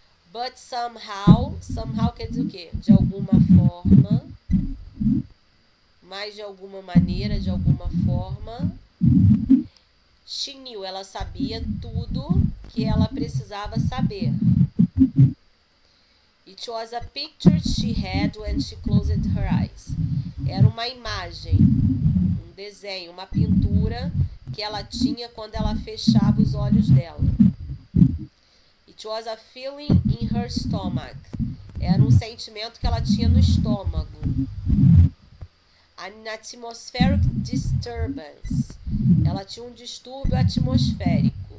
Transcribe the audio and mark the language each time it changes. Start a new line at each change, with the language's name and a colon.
English: But somehow
Portuguese: quer dizer o quê? De alguma forma, mas de alguma maneira, de alguma forma,
English: she knew,
Portuguese: ela sabia tudo que ela precisava saber.
English: It was a picture she had when she closed her eyes.
Portuguese: Era uma imagem, um desenho, uma pintura que ela tinha quando ela fechava os olhos dela.
English: It was a feeling in her stomach.
Portuguese: Era um sentimento que ela tinha no estômago.
English: An atmospheric disturbance.
Portuguese: Ela tinha um distúrbio atmosférico.